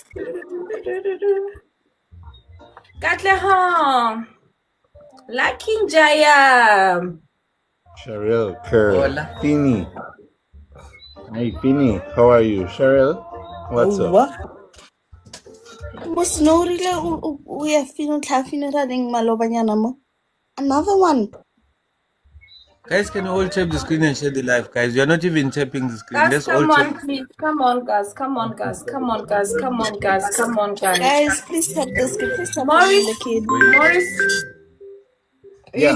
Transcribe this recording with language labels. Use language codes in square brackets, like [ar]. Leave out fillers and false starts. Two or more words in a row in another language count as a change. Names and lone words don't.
[en] Katleho, Lucky Jaya. Cheryl Kerr. Hola. Fini. Hi, Fini. How are you? Cheryl? What's up? [tn] What? Mos no rile [en] we are funeralling [tn] malobanyana mo. [en] Another one. Guys, can you all tap the screen and share the live? Guys, you're not even tapping the screen. Guys, Let's all come tap. on, please. Come on, guys. Come on, guys. Come on, guys. Come on, guys. Come on, guys. Guys, please tap the screen. Please tap Maurice, the kid. Maurice, Yeah.